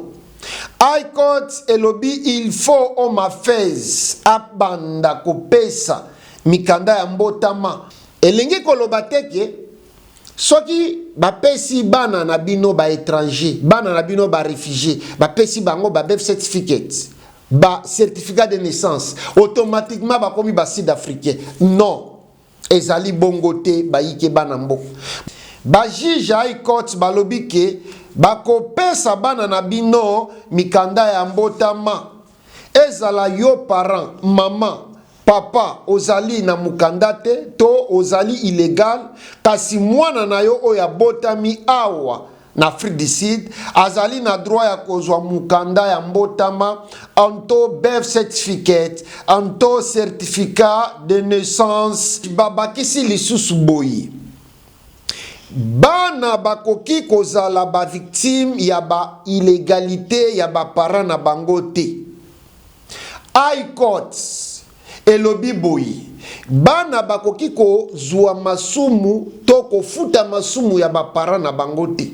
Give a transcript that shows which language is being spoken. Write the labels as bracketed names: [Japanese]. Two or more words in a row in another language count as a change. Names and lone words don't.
[Lingala] High Court elobi [French] il faut [Lingala] homme affairs abanda kopesa mikanda ya mbotama. Elingi koloba teke soki bapesi bana na bino ba étranger, bana na bino ba réfugié, bapesi bango ba [English] birth certificate, [Lingala] ba [French] certificat de naissance, [Lingala] automatiquement bakomi ba sud-africain. Non. Ezali bongo te bayike bana mbo. Ba juge High Court balobi ke bakopesa bana na bino mikanda ya mbotama. Ezala yo parent, maman, papa ozali na mukanda te to ozali illégal, kasi mwana na yo oya botami awa na Afrique du Sud azali na droit ya kozwa mukanda ya mbotama, anto [English] birth certificate, [Lingala] anto [French] certificat de naissance. [Lingala] Babakisi lisusu boyi bana bakoki kozala ba victime ya ba illégalité ya ba parents na bango te. High Court elobi boyi bana bakoki kozwa masumu to kofuta masumu ya ba parents na bango te.